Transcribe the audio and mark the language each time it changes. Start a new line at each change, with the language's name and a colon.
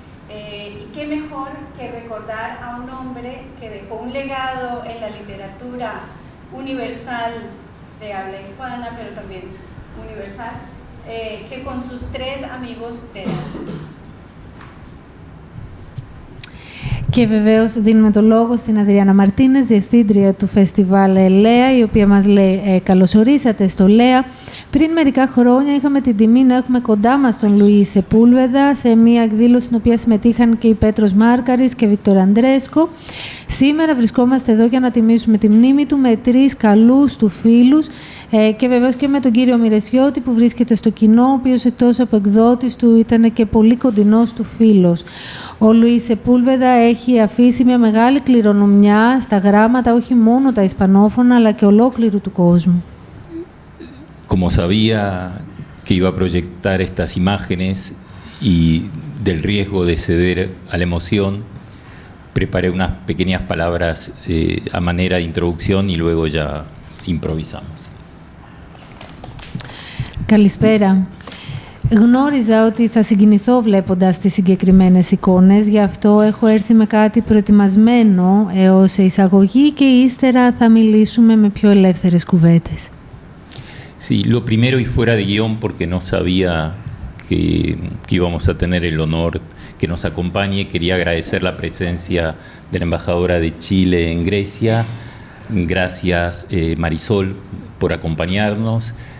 Spanish: Y qué mejor que recordar a un hombre que dejó un legado en la literatura universal de habla hispana, pero también universal, que con sus 3 amigos de edad.
Greek: Και βεβαίως δίνουμε το λόγο στην Αδριάννα Μαρτίνες, διευθύντρια του Φεστιβάλ Λέα, η οποία μας λέει καλωσορίσατε στο Λέα. Πριν μερικά χρόνια είχαμε την τιμή να έχουμε κοντά μας τον Λουί Σεπούλβεδα σε μια εκδήλωση στην οποία συμμετείχαν και η Πέτρος Μάρκαρης και Βίκτορ Αντρέσκο. Σήμερα βρισκόμαστε εδώ για να τιμήσουμε τη μνήμη του με 3 καλούς του φίλους και βεβαίως και με τον κύριο Μιρεσιώτη που βρίσκεται στο κοινό, ο οποίος εκτός από εκδότης του ήταν και πολύ κοντινός του φίλος. Ο Λουίς Σεπούλβεδα έχει αφήσει μια μεγάλη κληρονομιά στα γράμματα, όχι μόνο τα ισπανόφωνα, αλλά και ολόκληρου του κόσμου.
Spanish: Como sabía que iba a proyectar estas imágenes y del riesgo de ceder a la emoción, preparé unas pequeñas palabras a manera de introducción y luego ya improvisamos.
Greek: Καλησπέρα. Γνώριζα ότι θα συγκινηθώ βλέποντας τις συγκεκριμένες εικόνες, γι' αυτό έχω έρθει με κάτι προετοιμασμένο ως εισαγωγή και ύστερα θα μιλήσουμε με πιο ελεύθερες κουβέντες.
Spanish: Sí, lo primero y fuera de guión porque no sabía que íbamos a tener el honor que nos acompañe. Quería agradecer la presencia de la embajadora de Chile en Grecia. Gracias, Marisol, por acompañarnos.